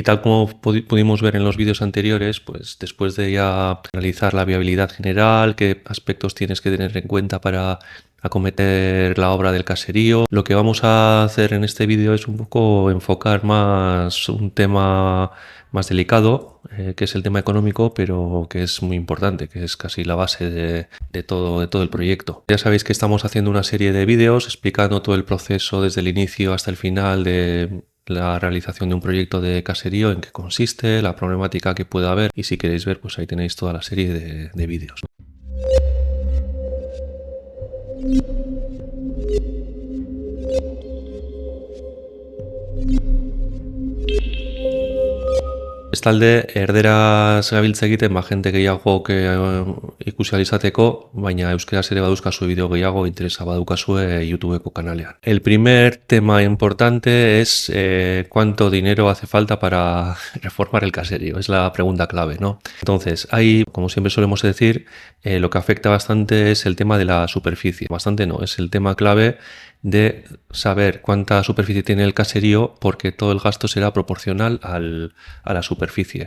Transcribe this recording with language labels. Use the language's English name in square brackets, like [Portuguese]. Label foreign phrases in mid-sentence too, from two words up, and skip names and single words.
[Spanish] tal como pudimos ver en los vídeos anteriores, pues después de ya analizar la viabilidad general, qué aspectos tienes que tener en cuenta para acometer la obra del caserío, lo que vamos a hacer en este vídeo es un poco enfocar más un tema más delicado, que es el tema económico, pero que es muy importante, que es casi la base de todo el proyecto. Ya sabéis que estamos haciendo una serie de vídeos explicando todo el proceso desde el inicio hasta el final de la realización de un proyecto de caserío, en qué consiste, la problemática que puede haber, y si queréis ver, pues ahí tenéis toda la serie de vídeos. [Basque] Bestalde, erderaz gabiltza egiten, jente gehiagok ikusi ahal izateko, baina euskaraz ere baduzkazu bideo gehiago interesa badukazue YouTubeko kanalean. [Spanish] El primer tema importante es cuánto dinero hace falta para reformar el caserío. Es la pregunta clave, ¿no? Entonces, ahí, como siempre solemos decir, lo que afecta bastante es el tema de la superficie. Bastante no, es el tema clave de saber cuánta superficie tiene el caserío, porque todo el gasto será proporcional a la superficie.